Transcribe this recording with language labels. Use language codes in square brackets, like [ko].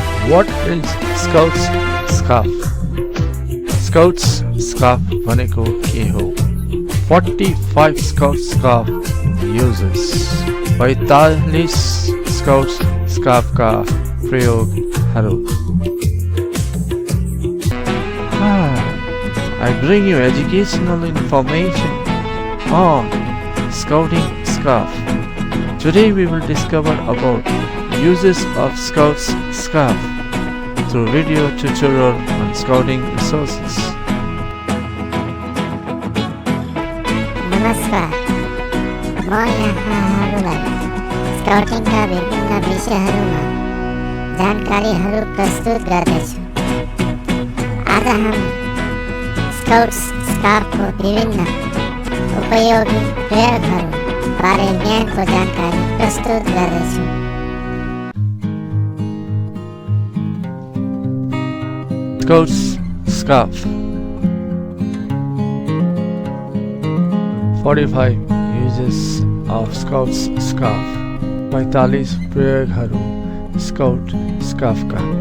[en] What is Scout's Scarf? [ne] Scout's Scarf भनेको के हो? [en] 45 Scout Scarf uses. [ne] 45 Scout Scarf का प्रयोगहरू। [en] I bring you educational information on Scouting Scarf. Today we will discover about uses of Scout's Scarf through video tutorial on scouting resources. [ne] नमस्कार, म यहाँहरूलाई स्काउटिङका विभिन्न विषयहरूमा जानकारीहरू प्रस्तुत गर्दैछु। आज हामी स्काउट्स स्कार्फको विभिन्न उपयोगी प्रयोगहरू बारे ज्ञानको जानकारी प्रस्तुत गर्दैछु। [en] Scout's Scarf 45 uses of Scout's Scarf. [ne] 45 प्रयोगहरू Scout Scarf का।